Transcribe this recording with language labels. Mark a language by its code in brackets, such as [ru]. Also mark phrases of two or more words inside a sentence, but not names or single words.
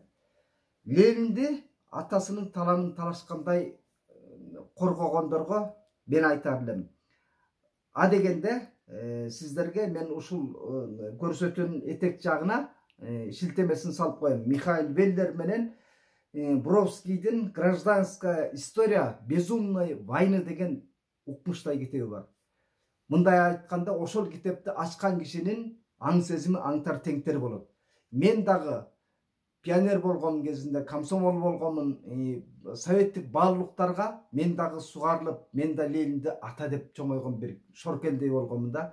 [ky] Ленинди атасынын таланын талашкандай коргогондорго мен айтар элем. А дегенде сиздерге мен ушул көрсөтүүнүн этек жагына шилтемесин салып коем. Михаил Веллер менен Бровскийдин «Гражданская история безумной войны» деген укмуштай китеби бар. Мындай айтканда, ошол китепти ачкан кишинин аң сезими аңтар теңтер болот. Мен дагы пионер болгон кезинде, комсомол болгонмун, советтик баалуулуктарга мен дагы сугарылып, мен да Ленинди ата деп чоңойгон бир шоркелдей болгонмун да.